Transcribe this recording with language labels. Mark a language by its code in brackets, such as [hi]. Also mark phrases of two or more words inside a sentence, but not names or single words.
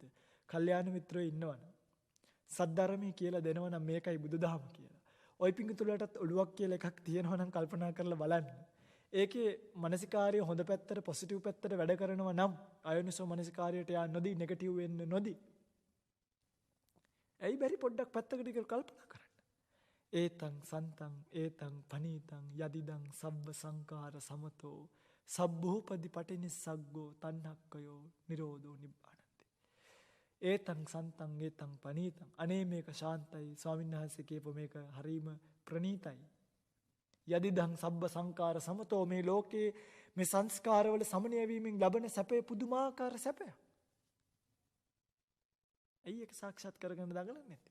[si] කල්යාණ මිත්‍රයෝ ඉන්නවනම් සද්ධර්මයේ කියලා දෙනවනම් මේකයි බුදුදහම කියලා. ওই පිංගුතුලටත් ඔළුවක් කියලා එකක් තියෙනවා නම් කල්පනා කරලා බලන්න. ඒකේ මානසිකාර්ය හොඳ පැත්තට පොසිටිව් පැත්තට වැඩ කරනවා නම් අයෝනිසෝ මානසිකාර්යයට යා නොදී නෙගටිව් වෙන්න නොදී. ඇයි බැරි පොඩ්ඩක් පැත්තකට කියලා කල්පනා කරන්න. [pi] ඒතං සන්තං ඒතං පනීතං යදිදං සබ්බ සංඛාර සමතෝ සබ්බූපදි පටිනිස්සග්ගෝ තණ්හක්කයෝ නිරෝධෝ නිබ්බානන්ති. ඒතං සන්තං ඒතං පනීතං. [si] අනේ මේක ශාන්තයි. ස්වාමීන් වහන්සේ කියපු මේක හරීම ප්‍රණීතයි. [pi] යදිදං සබ්බ සංඛාර සමතෝ. [si] මේ ලෝකේ මේ සංස්කාරවල සමනය වීමෙන් ලබන සැපේ පුදුමාකාර සැපයක්. ඇයි ඒක සාක්ෂාත් කරගන්න දඟලන්නේ නැත්තේ?